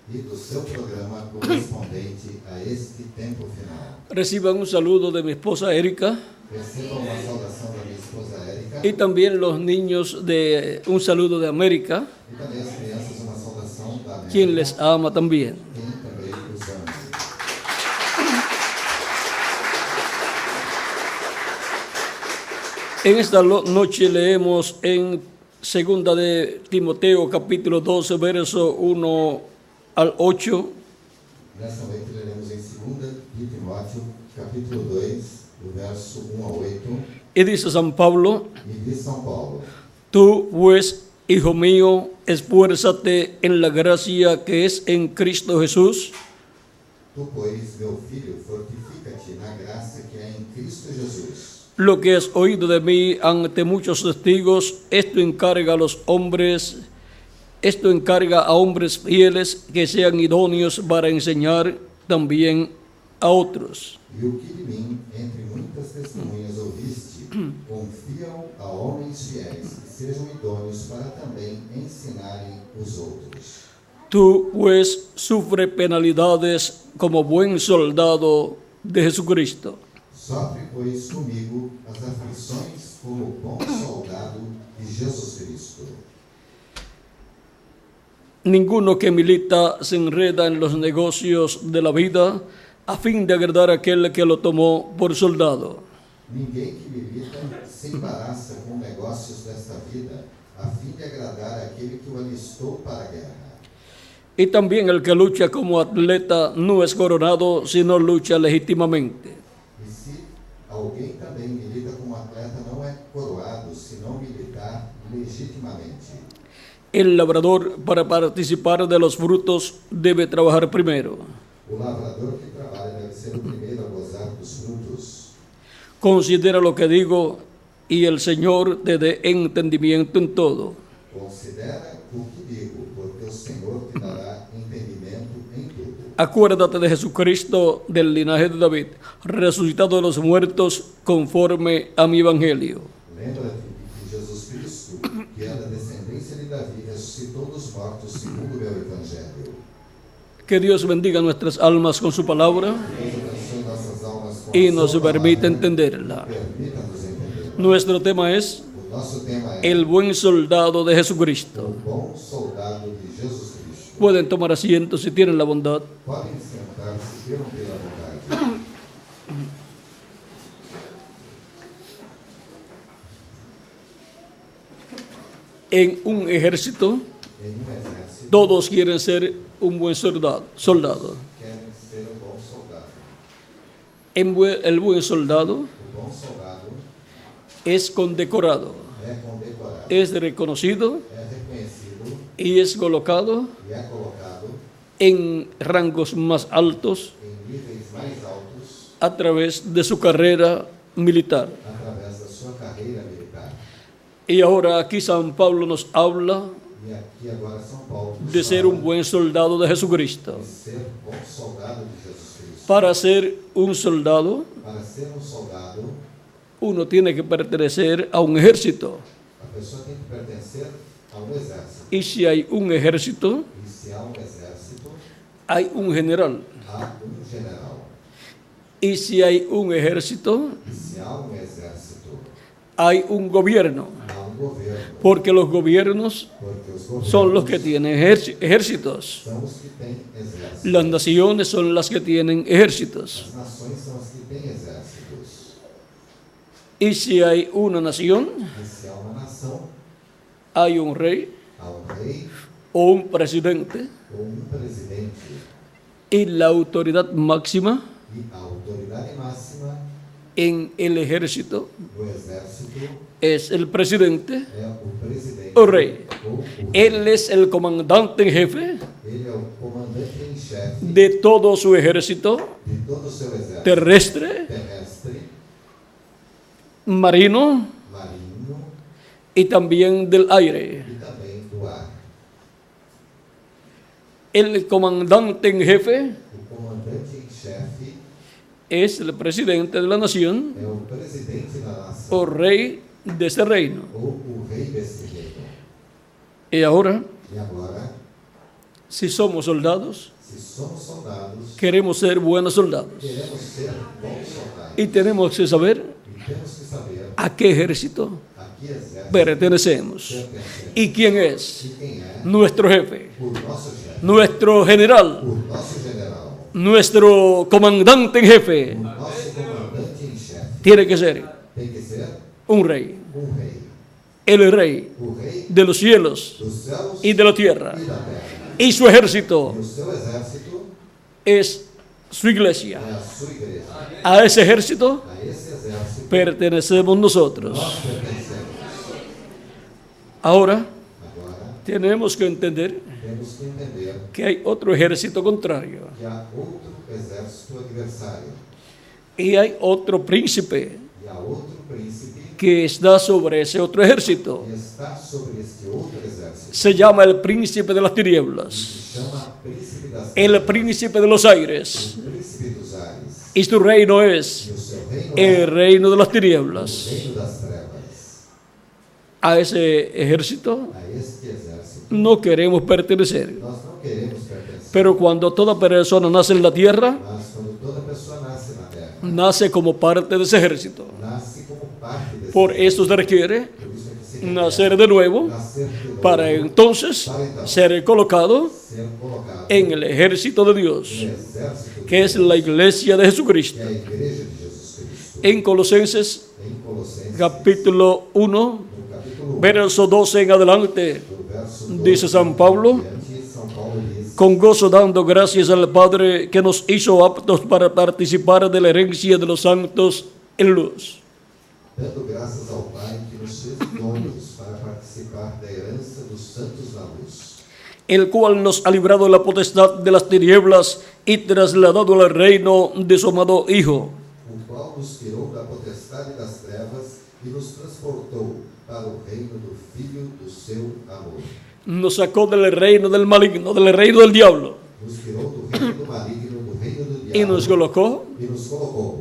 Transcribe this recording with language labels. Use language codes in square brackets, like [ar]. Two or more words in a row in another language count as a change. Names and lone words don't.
[es] Reciban un saludo de mi esposa Erika y también los niños de un saludo de América, quien les ama también. En esta noche leemos en segunda de Timoteo capítulo 12, verso 1 al 8. [pt] Nesta noite leremos em 2 de Timóteo, capítulo 2, do verso 1 ao 8. [es] Y dice San Pablo: [pt] E diz São Paulo: [es] Tú, pues, hijo mío, esfuérzate en la gracia que es en Cristo Jesús. [pt] Tu, pois, meu filho, fortifica-te na graça que há em Cristo Jesus. [es] Lo que has oído de mí ante muchos testigos, esto encarga a hombres fieles que sean idóneos para enseñar también a otros. [pt] E o que de mim, entre muitas testemunhas ouviste, confia-o a homens fiéis, que sejam idôneos para também ensinarem os outros. [es] Tú, pues, sufre penalidades como buen soldado de Jesucristo. [pt] Sofre, pois, comigo as aflições como bom soldado de Jesus Cristo. [es] Ninguno que milita se enreda en los negocios de la vida a fin de agradar a aquel que lo tomó por soldado. [pt] Ninguém que milita se embaraça com negócios desta vida, a fim de agradar aquele que o alistou para a guerra. [es] Y también el que lucha como atleta no es coronado, sino lucha legítimamente. [pt] E se alguém também milita como atleta, não é coroado, senão militar legitimamente. [es] El labrador, para participar de los frutos, debe trabajar primero. [pt] O lavrador que trabalha deve ser o primeiro a gozar dos frutos. [es] Considera lo que digo y el Señor te dé entendimiento en todo. [pt] Considera o que digo, porque o Senhor te dará entendimento em tudo. [es] Acuérdate de Jesucristo del linaje de David, resucitado de los muertos conforme a mi evangelio. [pt] Lembra-te de Jesus Cristo, que é da descendência de Davi, ressuscitou dos mortos segundo o meu evangelho. [es] Que Dios bendiga nuestras almas con su palabra [pt] Deus abençoe nossas almas com [es] y [pt] a [es] nos [pt] sua [es] permita [pt] palavra. [es] entenderla. [pt] Permita-nos entender. [es] Nuestro tema es [pt] O nosso tema é [es] el buen soldado de [pt] o [es] Jesucristo. [pt] bom soldado de Jesus Cristo. [es] Pueden tomar asiento si tienen la bondad. [pt] Podem sentar-se pela vontade. [es] En un ejército, [pt] Em exército, [es] todos quieren ser un buen soldado. [pt] querem ser um bom soldado. [es] El buen soldado [pt] O bom soldado [es] es condecorado, [pt] é condecorado, [es] es reconocido [pt] é reconhecido [es] y es colocado [pt] e é colocado [es] en rangos más altos [pt] em níveis mais altos [es] a través de su carrera militar. [pt] através da sua carreira militar. [es] Y ahora aquí San Pablo nos habla [pt] E aqui agora São Paulo nos [es] de ser [pt] fala [es] un buen soldado de Jesucristo. [pt] de ser bom soldado de Jesus Cristo. [es] Para ser un soldado, [pt] Para ser um soldado, [es] uno tiene que pertenecer a un ejército. [pt] a pessoa tem que pertencer a um exército. [es] Y si hay un ejército, [pt] E se há um exército, [es] hay un general. [pt] há um general. [es] Y si hay un ejército, [pt] E se há um exército, [es] hay un gobierno. [pt] há um governo. [es] Porque los gobiernos [pt] Porque os governos [es] son los que tienen ejércitos. [pt] são os que têm exércitos. [es] Las naciones son las que tienen ejércitos. [pt] As nações são as que têm exércitos. [es] Y si hay una nación, [pt] E se há uma nação, [es] hay un rey [pt] há um rei [es] o un presidente [pt] ou um presidente. [es] y la autoridad máxima [pt] E a autoridade máxima [es] en el ejército [pt] no exército, [es] es el presidente [pt] é o presidente [es] o rey. [pt] ou o rei. [es] Él es el comandante en jefe [pt] Ele é o comandante em chefe [es] de todo su ejército [pt] de todo o seu exército [es] terrestre, [pt] terrestre, [es] marino [pt] marinho [es] y también del aire. [pt] e também do ar. [es] El comandante en jefe [pt] O comandante em chefe [es] es el presidente de la nación [pt] é o presidente da nação [es] o rey de ese reino. [pt] ou o rei desse reino. [es] Y ahora, [pt] E agora, [es] si somos soldados, [pt] se somos soldados, [es] queremos ser buenos soldados. [pt] queremos ser bons soldados [es] Y tenemos que saber [pt] e temos que saber [es] a qué ejército [pt] a que exército [es] pertenecemos [pt] pertencemos [es] y quién es [pt] e quem é [es] nuestro jefe, [pt] o nosso chefe, [es] nuestro general, [pt] o nosso general, [es] nuestro comandante en jefe. [pt] o nosso comandante em chefe. [es] Tiene que ser [pt] Tem que ser [es] un rey, [pt] rei, [es] el rey [pt] o rei [es] de los cielos [pt] dos céus [es] y de la tierra. [pt] e da terra. [es] Y su ejército [pt] E o seu exército [es] es su iglesia. [pt] é a sua igreja. [es] A ese ejército [pt] A esse exército [es] pertenecemos nosotros. [pt] nós pertencemos. [es] Ahora [pt] Agora, [es] tenemos que entender [pt] temos que entender [es] que hay otro ejército contrario [pt] que há outro exército adversário [es] y hay otro príncipe [pt] e há outro príncipe [es] que está sobre ese otro ejército. [pt] que está sobre este outro exército. [es] Se llama el príncipe de las tinieblas, [pt] Se chama príncipe das [es] el príncipe de los aires, [pt] o príncipe dos ares. [es] y su reino es [pt] E o seu reino [es] el reino de las [pt] é o [es] tinieblas. [pt] reino das trevas. [es] A ese ejército [pt] A este exército [es] no queremos pertenecer. [pt] nós não queremos pertencer. [es] Pero cuando toda persona nace en la tierra, [pt] Mas quando toda pessoa nasce na terra, [es] nace como parte de ese ejército. [pt] nasce como parte desse [es] Por [pt] exército. [es] eso se requiere [pt] Por isso é que se requer [es] nacer de nuevo [pt] nascer de novo [es] para entonces ser colocado [pt] ser colocado [es] en el ejército de [pt] no [es] Dios, [pt] exército [es] que es la iglesia de [pt] que [es] Jesucristo. [pt] é a igreja de Jesus Cristo. [es] En Colosenses [pt] Em Colossenses, [es] capítulo 1, [pt] no capítulo 1, [es] verso 12 en adelante, [pt] do verso 12 [es] dice San Pablo: [pt] diante, São Paulo diz: [es] con gozo dando gracias al Padre que nos hizo aptos para participar de la herencia de los santos en luz, [pt] dando graças ao Pai que nos fez idôneos para participar da herança dos santos na luz, [es] el cual nos ha librado de la potestad de las tinieblas y trasladado al reino de su amado Hijo, [pt] o qual nos tirou da potestade das trevas e nos transportou para o reino do Filho do seu amor. [es] nos sacó del reino del maligno, del reino del diablo, [pt] Nos tirou do reino do maligno, do reino do [es] y [pt] diabo, [es] nos colocó [pt] e nos colocou